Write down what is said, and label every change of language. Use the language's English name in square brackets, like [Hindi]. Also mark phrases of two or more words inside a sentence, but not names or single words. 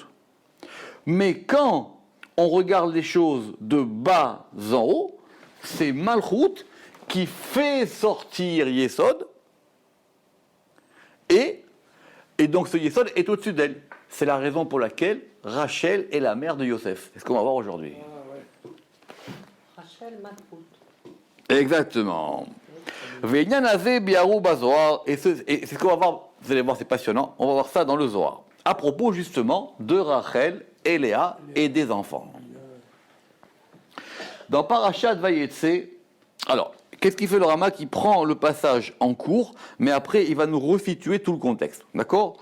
[French] Mais quand on regarde les choses de bas en haut, c'est Malchut qui fait sortir Yesod, et donc ce Yesod est au-dessus d'elle. C'est la raison pour laquelle Rachel est la mère de Yosef. C'est ce qu'on va voir aujourd'hui. Rachel Malchut. Exactement. [Hebrew] והענין הזה ביארו בזוהר, [French] et c'est ce qu'on va voir, vous allez voir, c'est passionnant, on va voir ça dans le Zohar. À propos justement de Rachel et Léa et des enfants. Dans Parashat Vayetse, alors, qu'est-ce qu'il fait le Rama qui prend le passage en cours, mais après il va nous resituer tout le contexte, d'accord?